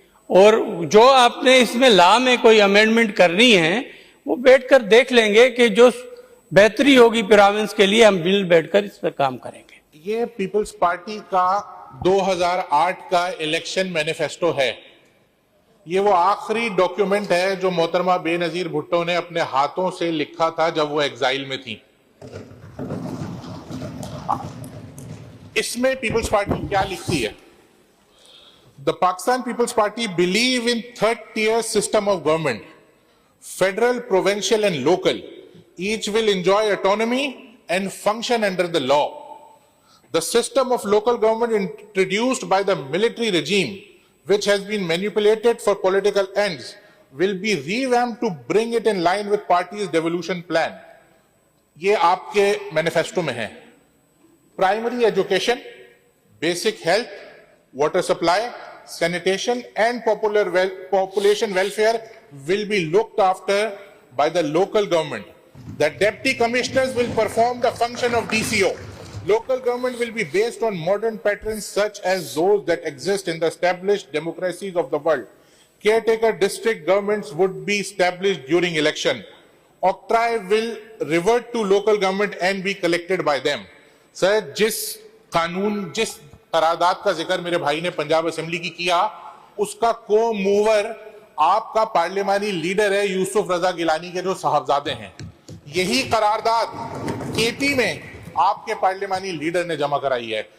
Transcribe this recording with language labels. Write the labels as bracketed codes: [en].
[ur] اور جو آپ نے اس میں لا میں کوئی امینڈمنٹ کرنی ہے وہ بیٹھ کر دیکھ لیں گے کہ جو بہتری ہوگی پروونس کے لیے ہم مل بیٹھ کر اس پر کام کریں گے. یہ پیپلز پارٹی کا 2008 کا الیکشن مینیفیسٹو ہے. یہ وہ آخری ڈاکیومنٹ ہے جو محترمہ بے نظیر بھٹو نے اپنے ہاتھوں سے لکھا تھا جب وہ ایگزائل میں تھی. اس میں پیپلز پارٹی کیا لکھتی ہے؟ [en] The Pakistan People's Party believe in third-tier system of government, federal, provincial and local. Each will enjoy autonomy and function under the law. The system of local government introduced by the military regime, which has been manipulated for political ends, will be revamped to bring it in line with party's devolution plan. [ur] یہ آپ کے manifesto میں ہے. [en] Primary education, basic health, water supply, sanitation and population welfare will be looked after by the local government. The deputy commissioners will perform the function of DCO. Local government will be based on modern patterns such as those that exist in the established democracies of the world. Caretaker district governments would be established during election. Octroi will revert to local government and be collected by them. [ur] Sir, جس قرارداد کا ذکر میرے بھائی نے Punjab assembly کی کیا, اس کا کو موور آپ کا پارلیمانی لیڈر ہے یوسف رضا گیلانی کے جو صاحبزادے ہیں. یہی قرارداد KP میں آپ کے پارلیمانی لیڈر نے جمع کرائی ہے.